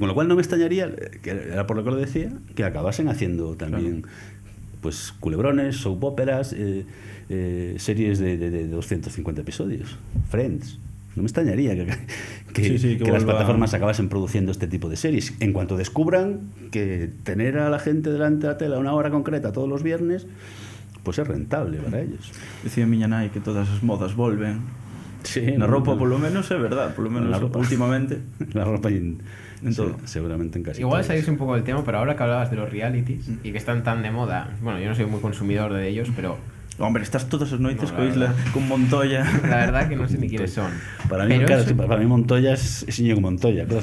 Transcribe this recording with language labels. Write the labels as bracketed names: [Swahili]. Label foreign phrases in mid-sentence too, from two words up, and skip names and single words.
[Spanish] Con lo cual no me extrañaría, que era por lo que lo decía, que acabasen haciendo también pues culebrones, soap óperas, series de 250 episodios. Friends. No me extrañaría que las plataformas acabasen produciendo este tipo de series. En cuanto descubran que tener a la gente delante de la tele a una hora concreta todos los viernes, pues es rentable para ellos. [Galician] Decía miña nai que todas as modas volven. [Spanish] Sí, [Galician] Na roupa, polo menos, é verdad. Polo menos [Spanish] la ropa. últimamente. La ropa y En todo. seguramente en casi Igual todas. salirse un poco del tema, pero ahora que hablabas de los realities y que están tan de moda, bueno, yo no soy muy consumidor de ellos, pero [Galician] Hombre, estás todas as noites [Spanish] No, [Galician] co [Spanish] la Isla verdad. con Montoya. la verdad que no sé ni quiénes son. Para mí, Pero claro, eso- para mí Montoya es Íñigo Montoya, claro.